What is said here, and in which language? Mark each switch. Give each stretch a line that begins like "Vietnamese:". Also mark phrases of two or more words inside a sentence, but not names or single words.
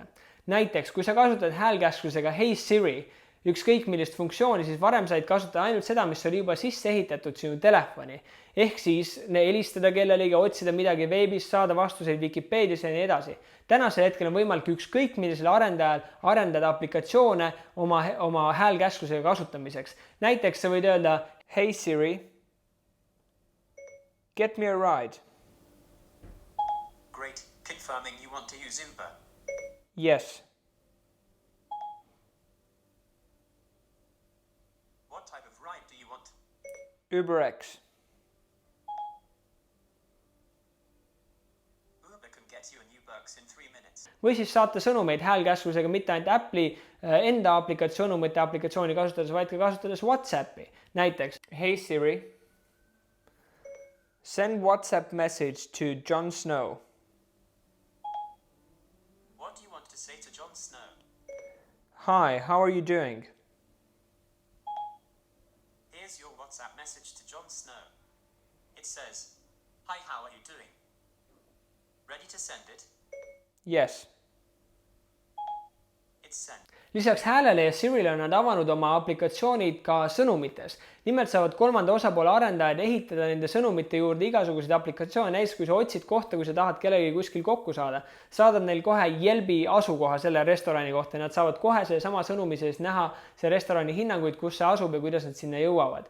Estonian: Näiteks, kui sa kasutad häälkäsklusega Hey Siri, ükskõik millist funktsiooni, siis varem said kasutada ainult seda, mis oli juba sisse ehitatud sinu telefoni. Ehk siis helistada kellelegi, otsida midagi veebis, saada vastuseid Wikipedias ja nii edasi. Tänasel hetkel on võimalik ükskõik millisele arendajal arendada aplikatsioone oma häälkäsklusega kasutamiseks. Näiteks sa võid öelda
English: Hey Siri, get me a ride. Great. Confirming you want to use Uber. Yes. What type of ride do you want? UberX. Uber can get you a new Berks in 3 minutes.
Estonian: Või siis saata sõnumeid häälkäsklusega mitte ainult Apple'i enda aplikatsiooni kasutades, vaid ka kasutades WhatsAppi. Näiteks,
English: Hey Siri, send WhatsApp message to Jon Snow. What do you want to say to Jon Snow? Hi, how are you doing? Here's your WhatsApp message to Jon Snow. It says, Hi, how are you doing? Ready to send it? Yes. It's sent.
Estonian: Lisaks häälele ja Sirile on nad avanud oma aplikatsioonid ka sõnumites. Nimelt saavad kolmanda osapoole arendajad ehitada nende sõnumite juurde igasuguseid aplikatsioone. Näiteks kui sa otsid kohta, kui sa tahad kellegi kuskil kokku saada, saadad neil kohe Yelpi asukoha selle restorani kohta. Nad saavad kohe selle sama sõnumi sees näha see restorani hinnanguid, kus see asub ja kuidas nad sinna jõuavad.